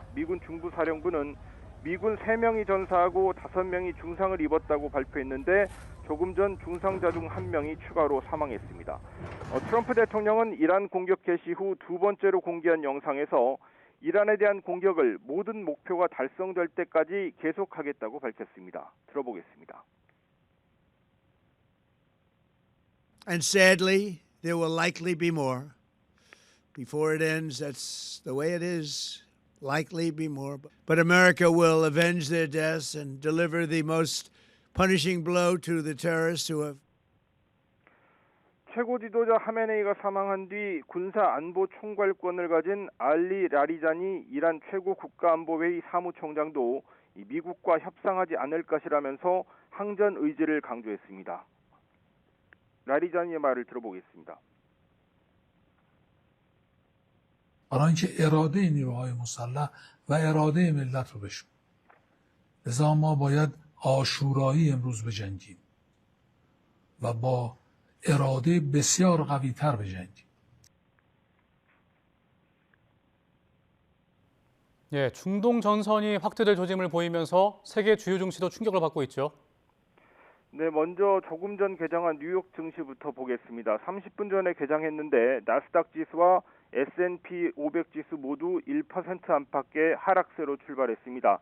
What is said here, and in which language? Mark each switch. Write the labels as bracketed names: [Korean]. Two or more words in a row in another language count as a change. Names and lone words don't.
[Korean] 미군 중부사령부는 미군 3명이 전사하고 5명이 중상을 입었다고 발표했는데 조금 전 중상자 중 1명이 추가로 사망했습니다. 트럼프 대통령은 이란 공격 개시 후 두 번째로 공개한 영상에서 이란에 대한 공격을 모든 목표가 달성될 때까지 계속하겠다고 밝혔습니다. 들어보겠습니다. [English] And sadly, there will likely be more. Before it ends, that's the way it is. Likely be more. But America will avenge their deaths and deliver the most punishing blow to the terrorists who have. [Korean] 최고 지도자 하메네이가 사망한 뒤 군사안보총괄권을 가진 알리 라리자니 이란 최고 국가안보회의 사무총장도 미국과 협상하지 않을 것이라면서 항전 의지를 강조했습니다. 라리자니의 말을 들어보겠습니다. [Persian] برای اینکه اراده نیروهای مسلح و اراده ملت رو بشون. لذا ما باید آشورایی امروز بجنگیم و با اراده بسیار قوی تر بجنگیم. [Korean] 중동 전선이 확대될 조짐을 보이면서 세계 주요 증시도 충격을 받고 있죠. 네, 먼저 조금 전 개장한 뉴욕 증시부터 보겠습니다. 30분 전에 개장했는데 나스닥 지수와 S&P 500 지수 모두 1% 안팎의 하락세로 출발했습니다.